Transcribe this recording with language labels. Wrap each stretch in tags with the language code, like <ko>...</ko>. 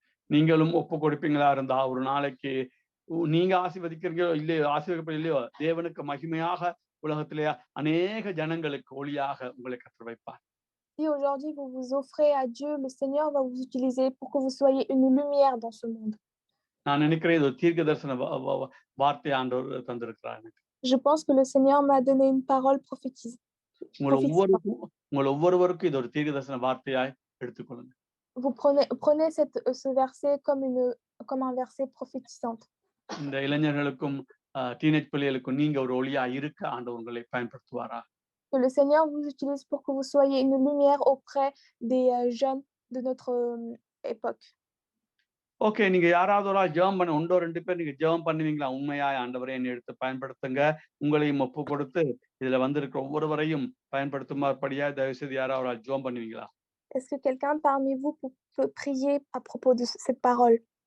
<ta>நீங்களும் ஒப்பு கொடுப்பீங்களா இருந்தா ஒரு நாளைக்கு நீங்க ஆசீர்வதிக்கிறீங்களோ இல்லையோ ஆசீர்வதிப்போ இல்லையோ தேவனுக்கு மகிமையாக உலகத்திலே அநேக ஜனங்களுக்கு ஒளியாக உங்களை கர்த்தர் வைப்பார்.</ta> <fr>Si aujourd'hui vous vous offrez à Dieu, le Seigneur va vous utiliser pour que vous soyez une lumière dans ce monde.</fr> <ta>நான் நினைக்கிறேன் இது ஒரு தீர்க்க தரிசன வார்த்தை ஆண்டவர் தந்திருக்கிறார் எனக்கு.</ta> <fr>Je pense que le Seigneur m'a donné une parole prophétisée.</fr> <ta>உங்கள் ஒவ்வொருவருக்கும் இது ஒரு தீர்க்க தரிசன வார்த்தையாய் எடுத்துக்கொள்ளுங்க.</ta> <fr>Vous prenez ce verset comme un verset prophétisant.</fr> <ta>இந்த இளைஞர்களுக்கும் டீனேஜ் பிள்ளைகளுக்கும் நீங்க ஒரு ஒளியா இருக்க ஆண்டவர் உங்களை பயன்படுத்துவாரா?</ta> <fr>Que le Seigneur vous utilise pour que vous soyez une lumière auprès des jeunes de notre époque.</fr> <ta>Okay, நீங்க யாராவது ஒரு ஜெபம் பண்ண 1-2 பேர் நீங்க ஜெபம் பண்ணுவீங்களா? உண்மையாய் ஆண்டவரே என்னை எடுத்து பயன்படுத்துங்க, உங்களையும் ஒப்பு கொடுத்து இதுல வந்திருக்கிற ஒவ்வொருவரையும் பயன்படுத்தும்படியா தயவு செய்து யாராவது ஒரு ஜெபம் பண்ணுவீங்களா?</ta> <fr>Est-ce que quelqu'un parmi vous peut prier à propos de cette parole?</fr>